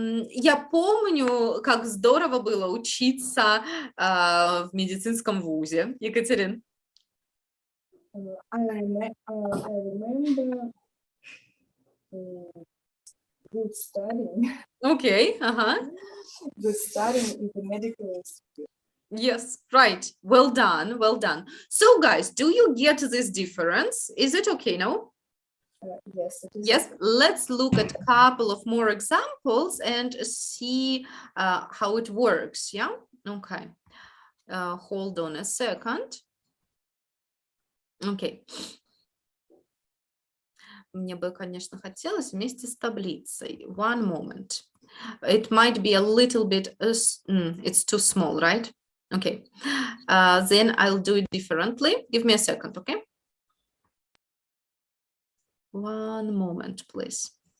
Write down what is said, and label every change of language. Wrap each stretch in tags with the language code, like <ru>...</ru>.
<ru>Я помню, как здорово было учиться в медицинском вузе. Екатерин?</ru> <en>I remember good studying.</en> <ru>Окей. Ага.</ru> <en>Good studying in the medical institute. Yes, right. Well done. Well done. So, guys, do you get this difference? Is it okay now? Yes, it is. Yes, let's look at a couple of more examples and see how it works. Yeah, okay. Hold on a second. Okay.</en> <ru>Мне бы, конечно, хотелось вместе с таблицей.</ru> <en>One moment. It might be a little bit, it's too small, right? Okay. Then I'll do it differently. Give me a second, okay? One moment, please.</en>